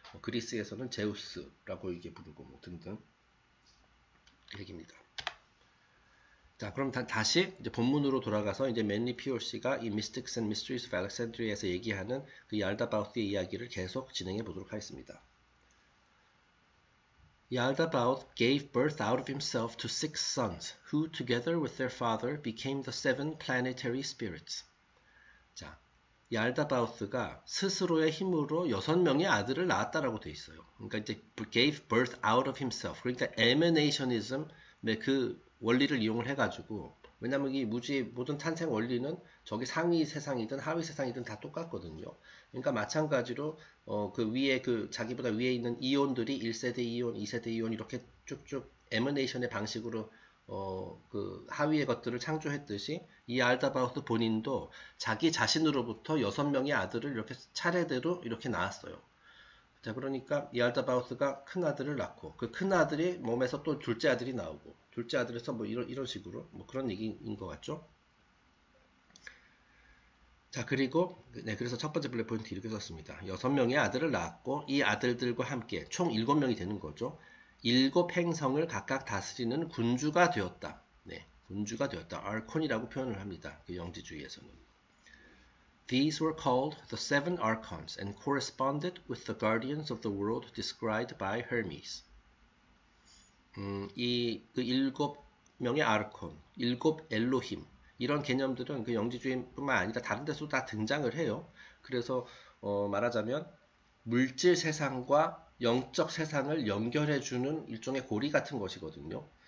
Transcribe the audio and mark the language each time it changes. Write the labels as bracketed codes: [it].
[ko] 그리스에서는 제우스라고 이게 부르고 뭐 등등 얘기입니다. 자, 그럼 다시 이제 본문으로 돌아가서 이제 맨리 피올씨가 이 Mystics and Mysteries of Alexandria에서 얘기하는 그 얄다바우스의 이야기를 계속 진행해 보도록 하겠습니다. [en] Yaldabaoth gave birth out of himself to 6 sons, who together with their father became the 7 planetary spirits. [ko] 자, 얄다바우스가 스스로의 힘으로 6명의 아들을 낳았다라고 돼 있어요. 그러니까 이제 [en] gave birth out of himself. [ko] 그러니까 emanationism의 그 원리를 이용을 해가지고 왜냐하면 이 무지의 모든 탄생 원리는 저기 상위 세상이든 하위 세상이든 다 똑같거든요. 그러니까 마찬가지로 그 위에 그 자기보다 위에 있는 이온들이 1세대 이온, 2세대 이온 이렇게 쭉쭉 에머네이션의 방식으로 그 하위의 것들을 창조했듯이 이 알다바우스 본인도 자기 자신으로부터 6명의 아들을 이렇게 차례대로 이렇게 낳았어요. 자, 그러니까 이 알다바우스가 큰 아들을 낳고 그 큰 아들이 몸에서 또 둘째 아들이 나오고 둘째 아들에서 뭐 이런 식으로 뭐 그런 얘기인 것 같죠? 자, 그리고 네, 그래서 첫 번째 블랙 포인트 이렇게 썼습니다. 6명의 아들을 낳았고 이 아들들과 함께 총 7명이 되는 거죠. 7행성을 각각 다스리는 군주가 되었다. 네, 군주가 되었다. 아르콘이라고 표현을 합니다. 그 영지주의에서는. [en] These were called the seven archons and corresponded with the guardians of the world described by Hermes. [ko] 이 그 7명의 아르콘, 7 엘로힘 이런 개념들은 그 영지주의뿐만 아니라 다른 데서도 다 등장을 해요. 그래서 말하자면 물질 세상과 영적 세상을 연결해주는 일종의 고리 같은 것이거든요.